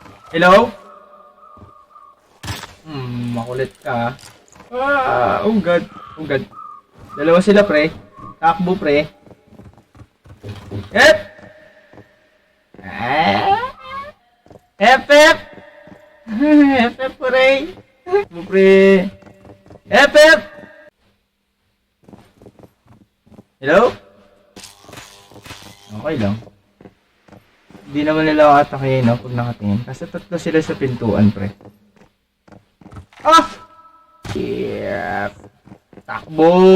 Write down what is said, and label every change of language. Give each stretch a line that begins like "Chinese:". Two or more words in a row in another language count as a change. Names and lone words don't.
Filipino: Hello? Makulit ka.
English: Oh god. Oh god.
Filipino: Dalawa sila, pre. Takbo, pre. Hep! Hep, hep! Hep, hep, pre. Takbo, pre. Hep, hep!
English: Hello?
Filipino: Okay lang. Hindi naman nila ako atake, no? Pag nakatingin. Kasi tatlo sila sa pintuan, pre.
English: Ah! Yep.
Filipino: Takbo!